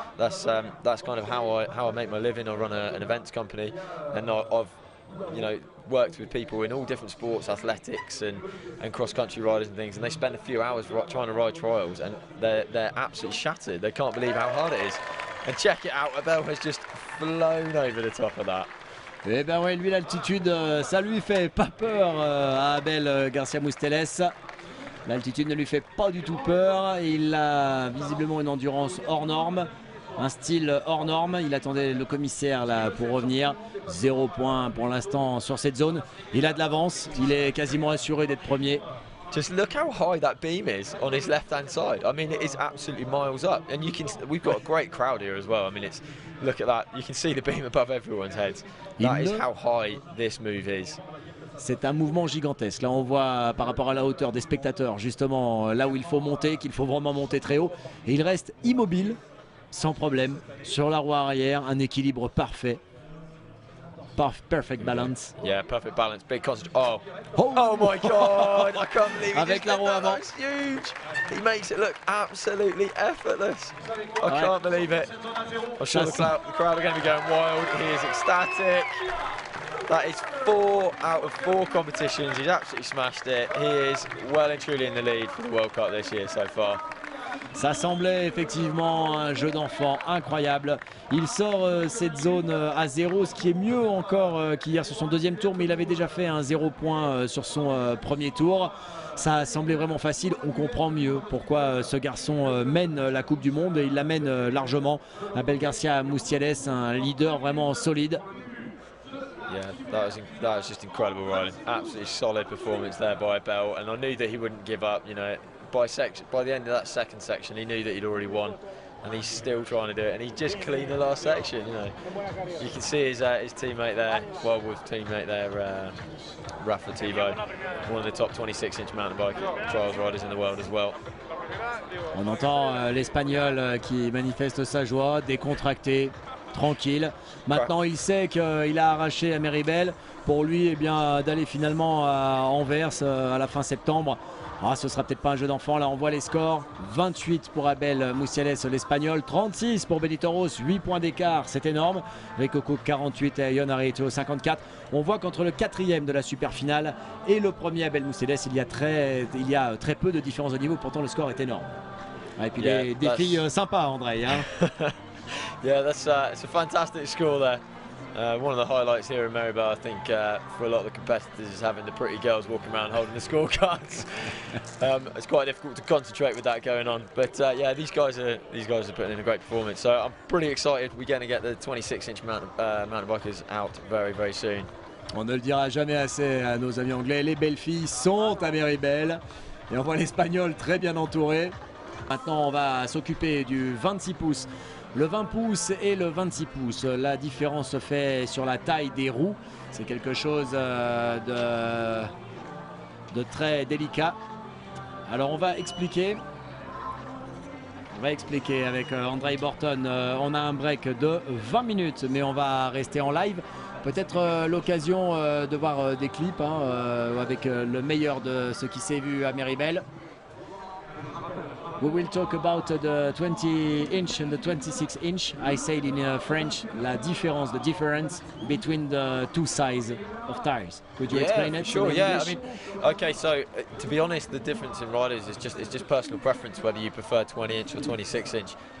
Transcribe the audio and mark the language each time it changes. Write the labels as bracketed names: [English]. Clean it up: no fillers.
[English] That's kind of how I make my living. I run an events company, and I've worked with people in all different sports, athletics and cross-country riders and things, and they spend a few hours trying to ride trials, and they're absolutely shattered. They can't believe how hard it is. And check it out, Abel has just flown over the top of that. [French] Eh ben ouais, lui l'altitude, ça lui fait pas peur à Abel Garcia Musteles. L'altitude ne lui fait pas du tout peur. Il a visiblement une endurance hors norme, un style hors norme. Il attendait le commissaire là pour revenir. 0 point pour l'instant sur cette zone. Il a de l'avance, il est quasiment assuré d'être premier. [English] Just look how high that beam is on his left-hand side. I mean, it is absolutely miles up, and we've got a great crowd here as well. I mean, look at that. You can see the beam above everyone's heads. That is how high this move is. [French] C'est un mouvement gigantesque. Là, on voit par rapport à la hauteur des spectateurs, justement, là où il faut monter, qu'il faut vraiment monter très haut. Et il reste immobile, sans problème, sur la roue arrière, un équilibre parfait. [English] Perfect balance. Yeah, perfect balance. Big concentration. Oh my God! I can't believe it. [French] Avec la roue avant. [English] That's huge. He makes it look absolutely effortless. I can't believe it. I'm sure the crowd are going to be going wild. He is ecstatic. That is 4 out of 4 competitions. He's absolutely smashed it. He is well and truly in the lead for the World Cup this year so far. [French] Ça semblait effectivement un jeu d'enfant incroyable. Il sort cette zone à 0, ce qui est mieux encore qu'hier sur son deuxième tour, mais il avait déjà fait un 0 point sur son premier tour. Ça semblait vraiment facile, on comprend mieux pourquoi ce garçon mène la Coupe du Monde et il la mène largement. Abel Garcia Mustiales, un leader vraiment solide. [English] Yeah, that was just incredible riding. Absolutely solid performance there by Abel, and I knew that he wouldn't give up. You know, by the end of that second section, he knew that he'd already won, and he's still trying to do it. And he just cleaned the last section. You know, you can see his teammate there, Wildwood's teammate there, Rafa Thibault, one of the top 26-inch mountain bike trials riders in the world as well. [French] On entend l'Espagnol qui manifeste sa joie, décontracté, tranquille. Maintenant, il sait qu'il a arraché à Méribel. Pour lui, eh bien, d'aller finalement à Anvers à la fin septembre. Ce sera peut-être pas un jeu d'enfant. Là, on voit les scores. 28 pour Abel Mustiales, l'Espagnol. 36 pour Benitoros. 8 points d'écart, c'est énorme. Ricoco 48 et Ion Arito 54. On voit qu'entre le 4e de la super finale et le premier Abel Mustiales, il y a très peu de différence de niveau. Pourtant, le score est énorme. Et puis des filles sympas, André. Hein. [English] Yeah, it's a fantastic score there. One of the highlights here in Maribel, I think, for a lot of the competitors is having the pretty girls walking around holding the scorecards. It's quite difficult to concentrate with that going on. But yeah, these guys are putting in a great performance. So I'm pretty excited. We're going to get the 26-inch mountain bikers out very, very soon. [French] On ne le dira jamais assez à nos amis anglais. Les belles filles sont à Maribel. Et on voit l'Espagnol très bien entouré. Maintenant, on va s'occuper du 26 pouces. Le 20 pouces et le 26 pouces. La différence se fait sur la taille des roues. C'est quelque chose de très délicat. Alors on va expliquer. Avec Andrei Borton. On a un break de 20 minutes, mais on va rester en live. Peut-être l'occasion de voir des clips avec le meilleur de ce qui s'est vu à Maribel. [English] We will talk about the 20-inch and the 26-inch. I said in French, the difference between the two sizes of tires. Could you explain it? Sure, yeah. I mean, okay, so to be honest, the difference in riders is just personal preference, whether you prefer 20-inch or 26-inch.